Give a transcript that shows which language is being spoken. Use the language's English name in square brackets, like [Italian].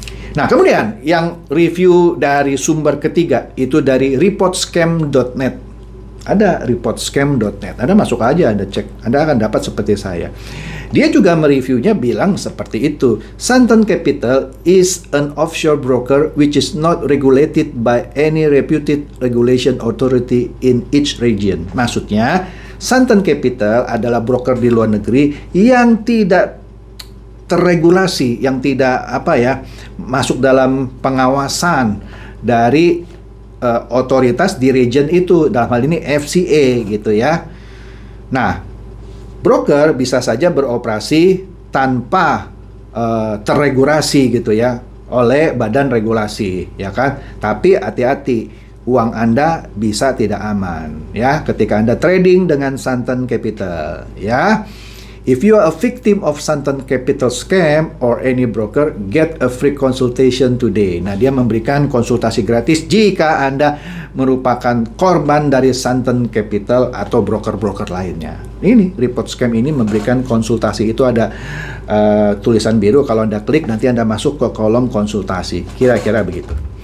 [Indonesian] Nah, kemudian yang review dari sumber ketiga itu dari reportscam.net. Ada reportscam.net. Anda masuk aja, Anda cek. Anda akan dapat seperti saya. Dia juga mereviewnya bilang seperti itu. [English] Santen Capital is an offshore broker which is not regulated by any reputed regulation authority in each region. [Indonesian] Maksudnya, Santen Capital adalah broker di luar negeri yang tidak terregulasi, yang tidak masuk dalam pengawasan dari otoritas di region itu, dalam hal ini FCA gitu ya. Nah, broker bisa saja beroperasi tanpa terregulasi gitu ya oleh badan regulasi, ya kan? Tapi hati-hati, uang Anda bisa tidak aman ya ketika Anda trading dengan Santen Capital ya. [English] If you are a victim of Santen Capital scam or any broker, get a free consultation today. [Indonesian] Nah, dia memberikan konsultasi gratis jika Anda merupakan korban dari Santen Capital atau broker-broker lainnya. Ini report scam ini memberikan konsultasi, itu ada tulisan biru, kalau Anda klik nanti Anda masuk ke kolom konsultasi. Kira-kira begitu.